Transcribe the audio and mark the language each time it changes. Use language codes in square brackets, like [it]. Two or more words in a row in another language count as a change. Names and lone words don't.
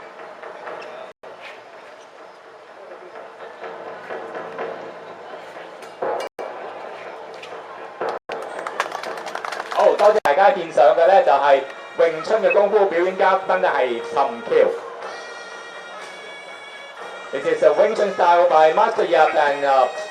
[yue] 好，多謝大家見上嘅咧就係、詠春嘅功夫表演嘉賓咧係尋橋。 [en] This is a Wing Chun style by Master Yap and